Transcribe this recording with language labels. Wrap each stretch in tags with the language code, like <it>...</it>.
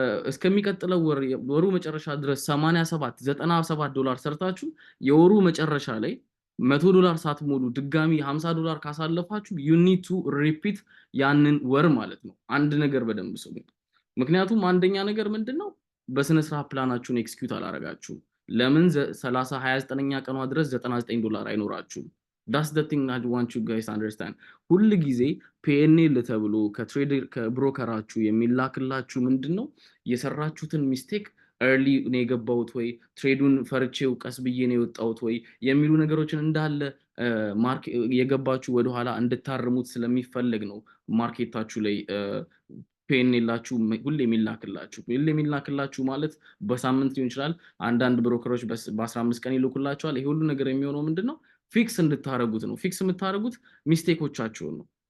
<am>እስከሚቀጥለው ወሩ መጨረሻ ድረስ $87-97 ሰርታችሁ የወሩ መጨረሻ ላይ $100 ሳትሞሉ ድጋሚ $50 ካሳለፋችሁ</am> <en>you need to repeat</en> <am>ያንን ወር ማለት ነው። አንድ ነገር በደንብ ስሙ። ምክንያቱም አንደኛ ነገር ምንድነው? በስነ ስርዓት ፕላናችሁን ኤክስኪዩት አላረጋችሁም። ለምን 29ኛ ቀኗ ድረስ $99 አይኖራችሁም?</am> <en>that's the thing I want you guys to understand።</en> <am>ሁሉ ጊዜ PNL ተብሎ ከትሬደር ከብሮከራችሁ የሚላክላችሁ ምንድነው? የሰራችሁትን ሚስቴክ ኤርሊ ነው የገባውት ወይ ትሬዱን ፈርቼው ቀስ ብዬ ነው የወጣውት ወይ የሚሉ ነገሮችን እንዳለ የገባችሁ ወደ ኋላ እንድታርሙት ስለሚፈልግ ነው ማርኬታችሁ ላይ PNLላችሁ ሁሌ የሚላክላችሁ ማለት በሳምንት ሊሆን ይችላል። አንዳንድ ብሮከሮች በ15 ቀን ይልኩላችኋል። ይሄ ሁሉ ነገር የሚሆነው ምንድነው? ፊክስ እንድታረጉት ነው። ፊክስ የምታረጉት ሚስቴኮቻችሁን ነው።</am>